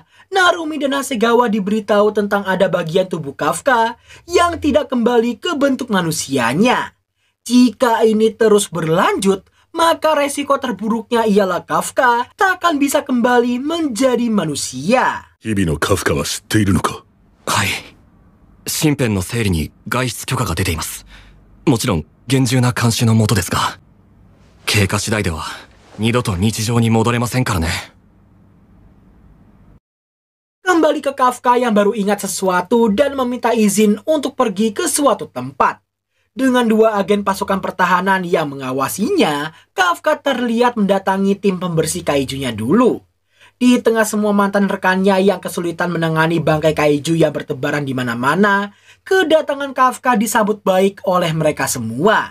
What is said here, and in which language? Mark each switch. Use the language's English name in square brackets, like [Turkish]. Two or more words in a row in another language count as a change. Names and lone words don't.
[Indonesian] Narumi dan Hasegawa diberitahu tentang ada bagian tubuh Kafka yang tidak kembali ke bentuk manusianya. Jika ini terus berlanjut, maka resiko terburuknya ialah Kafka tak akan bisa kembali menjadi manusia. [Japanese] 日々のカフカは知っているのか？はい。身辺の整理に外出許可が出ています。もちろん厳重な監視の下ですが、経過次第では二度と日常に戻れませんからね。 [Indonesian] kembali ke Kafka yang baru ingat sesuatu dan meminta izin untuk pergi ke suatu tempat. Dengan 2 agen pasukan pertahanan yang mengawasinya, Kafka terlihat mendatangi tim pembersih kaijunya dulu. Di tengah semua mantan rekannya yang kesulitan menangani bangkai kaiju yang bertebaran di mana-mana, kedatangan Kafka disambut baik oleh mereka semua.